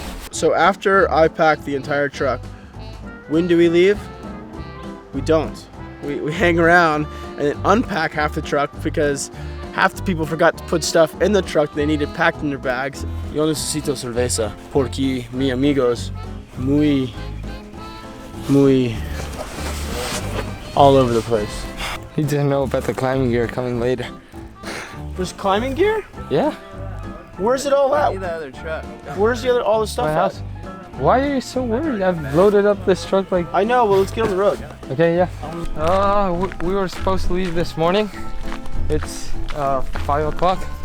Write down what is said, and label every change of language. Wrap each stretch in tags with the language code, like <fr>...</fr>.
<en>So after I pack the entire truck, when do we leave? We don't. We hang around and then unpack half the truck because half the people forgot to put stuff in the truck they needed packed in their bags.</en> <es>Yo necesito cerveza porque mi amigos muy</es> <en>all over the place. He didn't know about the climbing gear coming later. There's climbing gear? Yeah. Where's it all at? The other truck. Where's all the stuff My at? house. Why are you so worried? I've loaded up this truck like... I know, well let's get on the road. Okay, yeah. We were supposed to leave this morning. It's 5 o'clock.</en>